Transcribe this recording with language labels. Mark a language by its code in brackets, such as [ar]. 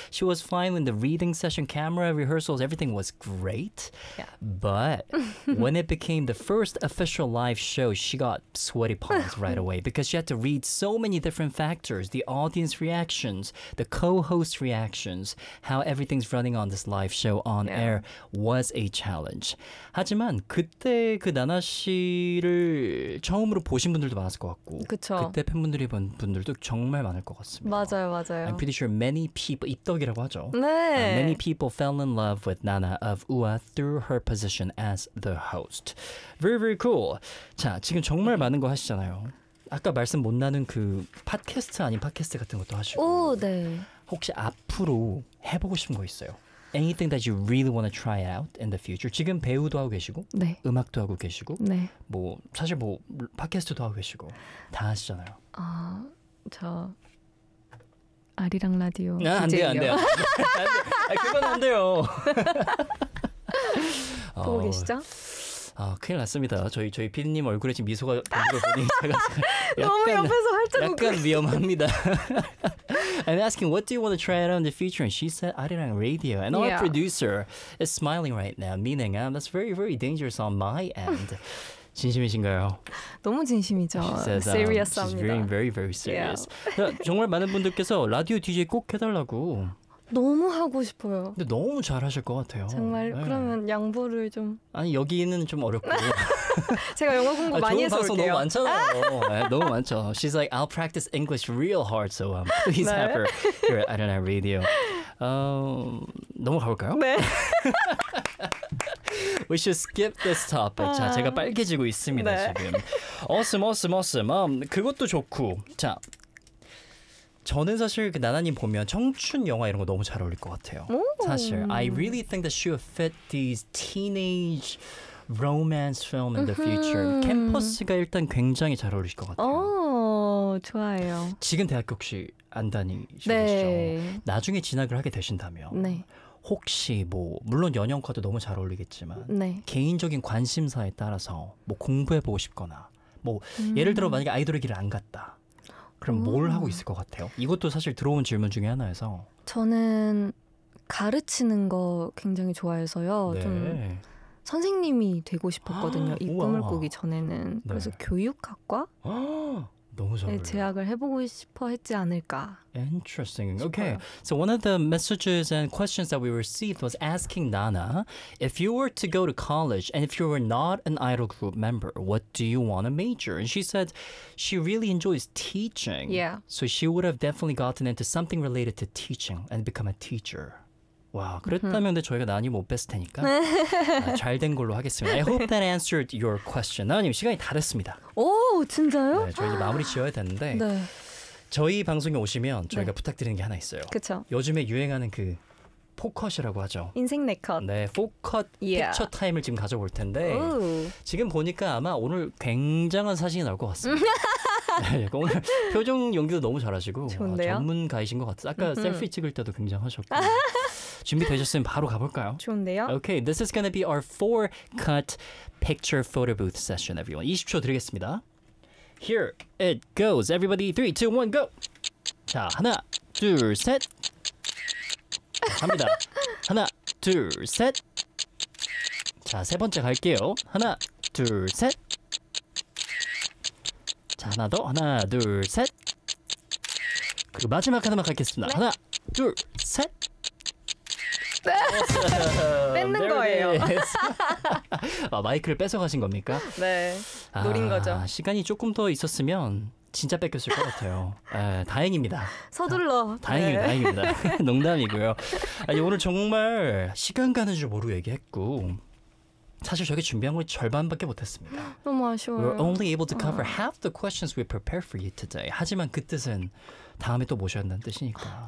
[en] She was fine when the reading session, camera rehearsals, everything was great. But when it became the first official live show, she got sweaty palms right away because she had to read so many different factors: the audience reactions, the co-host reactions, how everything's running on this live show. On air was a challenge. [ko] 하지만 그때 그 나나 씨를 처음으로 보신 분들도 많았을 것 같고 그쵸. 그때 팬분들이 본 분들도 정말 많을 것 같습니다. 맞아요, [en] I'm [ko] 맞아요. [en] pretty sure many people [ko] 입덕이라고 하죠. [en] Many [ko] 네. [en] people fell in love with Nana of UA through her position as the host. Very, very cool. [ko] 자, 지금 정말 많은 거 하시잖아요. 아까 말씀 못 나눈 그 팟캐스트 아닌 팟캐스트 같은 것도 오, 하시고 네. 혹시 앞으로 해보고 싶은 거 있어요? [en] Anything that you really want to try out in the future. [ko] 지금 배우도 하고 계시고, 네. 음악도 하고 계시고, 네. 뭐, 사실 뭐, 팟캐스트도 하고 계시고, 다 하시잖아요. 저 아리랑 라디오 아, 안 돼요, 안 돼요. 그건 안 돼요. 보고 계시죠? 큰일 났습니다. 저희 PD님 얼굴에 지금 미소가 되는 걸 보니, 너무 옆에서 활짝 약간 웃고 위험합니다. [en] I'm asking, what do you want to try out in the future? And she said, Arirang Radio. And our Yeah. producer is smiling right now, meaning that's very, very dangerous on my end. [ko] 진심이신가요? 너무 [en] She [ko] 진심이죠. [en] says, she's being [ko] Serious합니다. [en] very, very serious. Yeah. [ko] 정말 많은 분들께서 라디오 DJ 꼭 해달라고. 너무 하고 싶어요. 근데 너무 잘하실 것 같아요. 정말 그러면 양보를 좀. 아니, 여기는 좀 어렵고. 제가 영어 공부 많이 해서 방송 너무 올게요. 많잖아요. 너무 많죠. [en] She's like, I'll practice English real hard, so please have [ko] 네. [en] her here at Arirang Radio. [ko] 너무 가볼까요? 네. [en] We should skip this topic. [ko] 자, 제가 빨개지고 있습니다, 네. 지금. Awesome. 그것도 좋고. 자, 저는 사실 그 나나님 보면 청춘 영화 이런 거 너무 잘 어울릴 것 같아요. [en] 사실, I really think that she would fit these teenage romance film in the future. [ko] 캠퍼스가 일단 굉장히 잘 어울리실 것 같아요. 좋아요. 지금 대학교 혹시 안 다니시고 계시죠? 네. 나중에 진학을 하게 되신다면 네. 혹시 뭐 물론 연영과도 너무 잘 어울리겠지만 네. 개인적인 관심사에 따라서 뭐 공부해 보고 싶거나 뭐 예를 들어 만약에 아이돌의 길을 안 갔다. 그럼 뭘 하고 있을 것 같아요? 이것도 사실 들어온 질문 중에 하나여서. 저는 가르치는 거 굉장히 좋아해서요. 좀 네. 선생님이 되고 싶었거든요. 이 꿈을 꾸기 우와. 전에는. 그래서 네. 교육학과에 너무 잘 어울려요. 재학을 해보고 싶어 했지 않을까 [en] Interesting. Okay. [ko] 싶어요. [en] So one of the messages and questions that we received was asking Nana, if you were to go to college and if you were not an idol group member, what do you want to major? And she said she really enjoys teaching. Yeah. So she would have definitely gotten into something related to teaching and become a teacher. [ko] 와, 그랬다면 근데 저희가 나뉘 못 뺐을 테니까 잘된 걸로 하겠습니다. [en] I hope that answered your question. [ko] 나뉘, 시간이 다 됐습니다. 오, 진짜요? 네, 저희 이제 마무리 지어야 되는데 네. 저희 방송에 오시면 저희가 부탁드리는 게 하나 있어요. 그쵸. 요즘에 유행하는 그 포컷이라고 하죠. 인생 네 컷. 네, 포컷 [en] Yeah. [ko] 픽처 타임을 지금 가져볼 텐데 오. 지금 보니까 아마 오늘 굉장한 사진이 나올 것 같습니다. 오늘 표정 연기도 너무 잘하시고 좋은데요? 전문가이신 것 같아요. 아까 셀피 찍을 때도 굉장하셨고 준비되셨으면 바로 가볼까요? 좋은데요? [en] Okay, this is gonna be our four cut picture photo booth session, everyone. [ko] 20초 드리겠습니다. [en] Here it goes, everybody. 3, 2, 1, go! [ko] 자, 하나, 둘, 셋. 갑니다. 하나, 둘, 셋. 자, 세 번째 갈게요. 하나, 둘, 셋. 자, 하나 더. 하나, 둘, 셋. 그리고 마지막 하나만 가겠습니다. 네. 하나, 둘, 셋. 뺏는 거예요. [en] There it is. [ko] 아, 마이크를 뺏어가신 겁니까? 네, 노린 거죠. 아, 시간이 조금 더 있었으면 진짜 뺏겼을 것 같아요. 에, 다행입니다. 서둘러. 다행입니다. 네. 다행입니다. 농담이고요. 아니, 오늘 정말 시간 가는 줄 모르고 얘기했고 사실 저게 준비한 거 절반밖에 못했습니다. 너무 아쉬워요. [en] We're only able to cover half the questions we prepared for you today. [ko] 하지만 그 뜻은 다음에 또 모셔야 한다는 뜻이니까